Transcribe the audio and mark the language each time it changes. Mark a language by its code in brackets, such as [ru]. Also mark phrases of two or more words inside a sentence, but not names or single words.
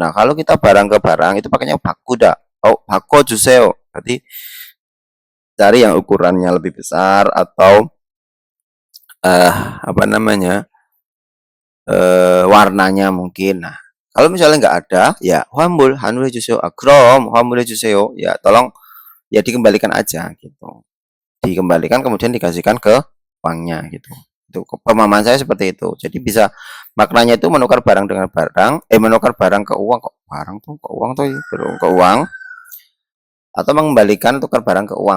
[id] Nah, kalau kita barang ke barang itu pakainya bakuda. [ko] 오, 바꿔 주세요. [id] Berarti cari yang ukurannya lebih besar atau apa namanya? warnanya mungkin. Nah, kalau misalnya nggak ada, ya [ko] 환불 환불해 주세요. 그럼 환불해 주세요. [id] Ya, tolong ya dikembalikan aja gitu. Dikembalikan kemudian dikasihkan ke uangnya gitu. Itu pemahaman saya seperti itu. Jadi bisa maknanya itu menukar barang dengan barang, menukar barang ke uang, kok barang tuh ke uang tuh ya, ke uang atau mengembalikan tukar barang ke uang.